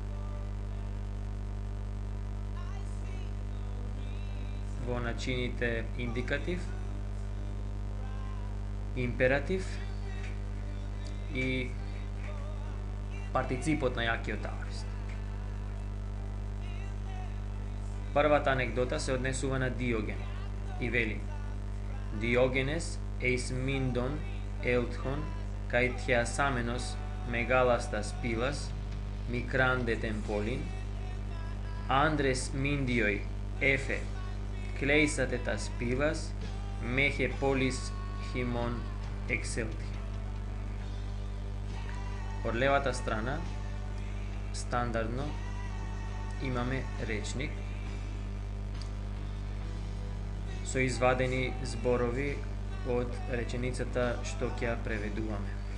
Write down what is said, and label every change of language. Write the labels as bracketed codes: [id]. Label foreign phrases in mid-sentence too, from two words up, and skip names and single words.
[mk] Во начините индикатив, императив и партиципот на јакиот аорист. Првата анегдота се однесува на Диоген и вели: [el] Διογένης εἰς Μύνδον ἐλθὼν καὶ θεασάμενος μεγάλας τὰς πύλας μικρὰν δὲ τὴν πόλιν ἄνδρες Μύνδιοι ἔφη κλείσατε τὰς πύλας μὴ ἡ πόλις ὑμῶν ἐξέλθῃ. [mk] Од левата страна стандардно имаме речник со извадени зборови од реченицата што ќе ја преведуваме.